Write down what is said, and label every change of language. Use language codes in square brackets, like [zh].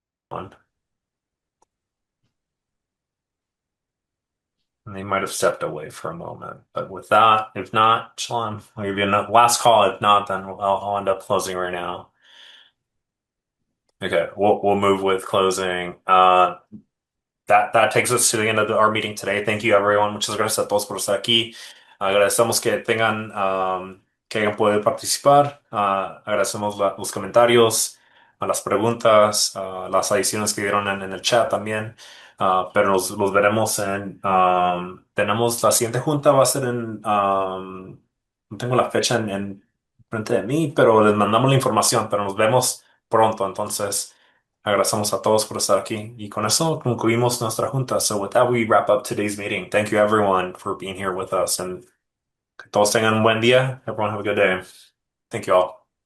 [en] And they might have stepped away for a moment. But with that, if not, Shalom, I'll give you a last call. If not, then I'll end up closing right now. Okay, we'll move with closing. That takes us to the end of our meeting today. Thank you, everyone. [es] Muchas gracias a todos por estar aquí. Agradecemos que que hayan podido participar. Agradecemos los comentarios, las preguntas, las adiciones que dieron en el chat también. Pero los veremos tenemos la siguiente junta va a ser no tengo la fecha en frente de mí, pero les mandamos la información, pero nos vemos pronto. Entonces, agradecemos a todos por estar aquí. Y con eso concluimos nuestra junta. [en] So with that, we wrap up today's meeting. Thank you everyone for being here with us. And [es] que todos tengan un buen día. [en] Everyone have a good day. Thank you all.